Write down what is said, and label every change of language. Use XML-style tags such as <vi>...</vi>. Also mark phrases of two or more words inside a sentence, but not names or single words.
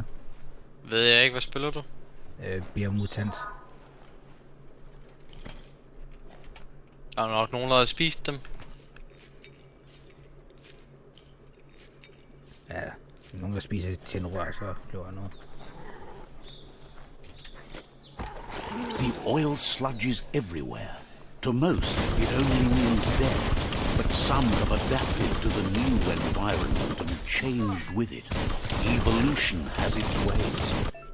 <da>Ved jeg ikke, hvad spiller du? BIOMUTANT. Der er nok nogen, der har spist dem. Ja, nogen der spiser til en rør, så bliver der noget.</da> <en>The oil sludges everywhere. To most, it only means death. But some have adapted to the new environment and changed with it. Evolution has its ways.</en>